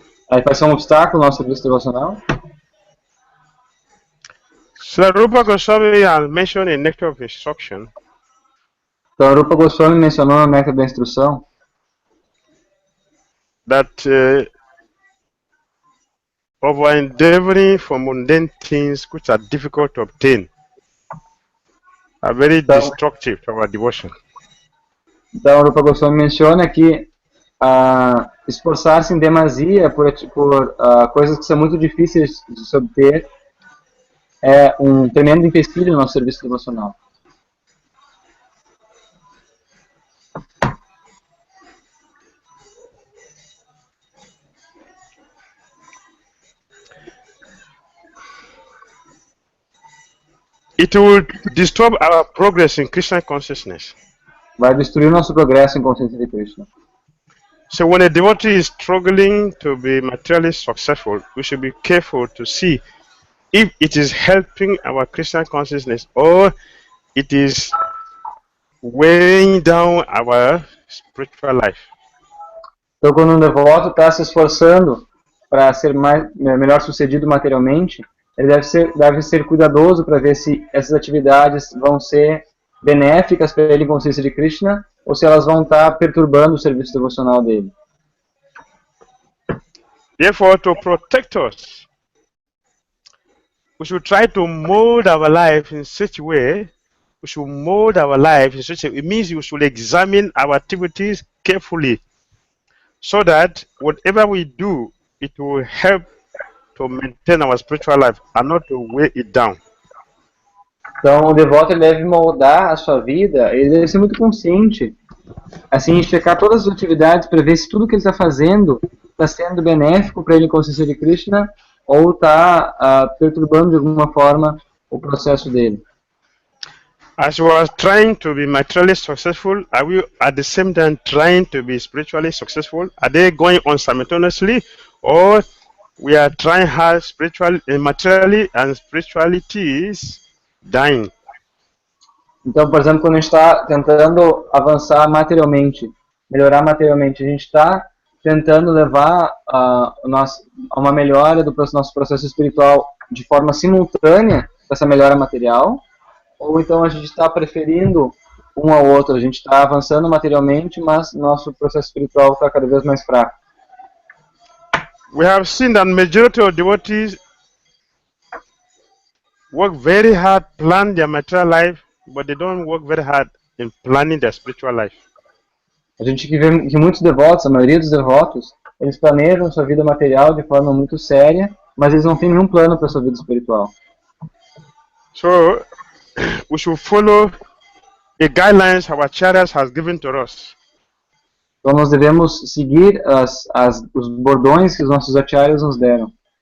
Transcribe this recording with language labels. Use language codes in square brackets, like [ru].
[pt] Aí vai ser um obstáculo no nosso serviço devocional? [en] Srila Rupa Goswami mentioned in Nectar of Instruction [pt] Então a Rupa Goswami mencionou no Néctar da Instrução [en] that of our endeavoring for mundane things which are difficult to obtain are very destructive to our devotion. [pt] Então a Rupa Goswami menciona que esforçar-se em demasia por coisas que são muito difíceis de se obter é um tremendo empecilho no nosso serviço devocional. [en] It will disturb our progress in Krishna consciousness. [pt] Vai destruir o nosso progresso em consciência de Krishna. [en] So when a devotee is struggling to be materially successful, we should be careful to see if it is helping our Krishna consciousness or it is weighing down our spiritual life. [pt] Então, quando um devoto está se esforçando para ser melhor sucedido materialmente, ele deve ser cuidadoso para ver se essas atividades vão ser benéficas para ele em consciência de Krishna ou se elas vão estar perturbando o serviço devocional dele. [en] Therefore, to protect us, we should try to mold our life in such a way. We should mold our life in such a way. It means we should examine our activities carefully, so that whatever we do, it will help to maintain our spiritual life and not to weigh it down. [pt] Então, o devoto deve moldar a sua vida, ele deve ser muito consciente, assim, checar todas as atividades para ver se tudo que ele está fazendo está sendo benéfico para ele em consciência de Krishna ou está perturbando de alguma forma o processo dele. [en] As we are trying to be materially successful, are we at the same time trying to be spiritually successful? Are they going on simultaneously, or we are trying hard spiritually, materially, and spirituality is dying? [pt] Então, por exemplo, quando a gente está tentando avançar materialmente, melhorar materialmente, a gente está tentando levar a uma melhora do nosso processo espiritual de forma simultânea com essa melhora material, ou então a gente está preferindo um ao outro, a gente está avançando materialmente, mas nosso processo espiritual está cada vez mais fraco. [en] We have seen that majority of devotees work very hard, plan their material life, but they don't work very hard in planning their spiritual life. [pt] A gente vê que muitos devotos, a maioria dos devotos, eles planejam sua vida material de forma muito séria, mas eles não têm nenhum plano para sua vida espiritual. [en] So, we should follow the guidelines our acharyas has given to us. [pt] Então nós devemos seguir os bordões que os nossos acharyas nos deram.